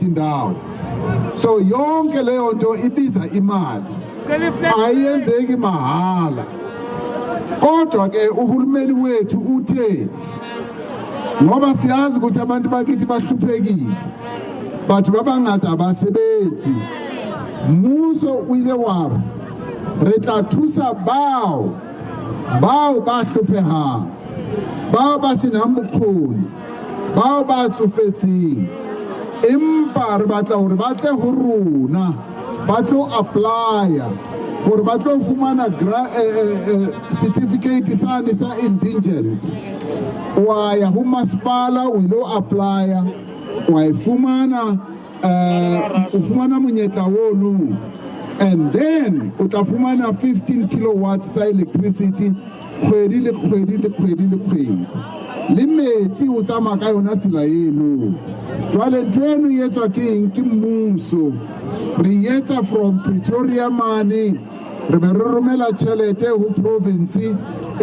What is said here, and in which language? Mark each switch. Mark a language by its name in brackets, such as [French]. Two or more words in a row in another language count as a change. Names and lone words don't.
[Zulu] indawo so yonke leyo nto ibiza imali ayenzeki mahala kodwa ke uhulumeni wethu uthe ngoba siyazi ukuthi abantu bakithi bahluphekile batho [Southern Sotho] ba bangata ba sebetsi mmuso o ile wa re tla thusa bao ba hlophehang bao ba senang bokgoni bao ba tsofetseng empa re batla hore ba tle ho rona ba tlo applya hore ba tlo fumana certificate sane sa indigent wa ya ho masipala o ilo applya wa ifumana ufumana monyetla wono [English] and then [Southern Sotho] o tla fumana 15 kilowatts sa electricity kgwedi le metsi o tsamaya ka yona tsela eno jwale ntho eno e etswa ke mmuso re etsa from Pretoria mane re be re romela tšhelete ho province e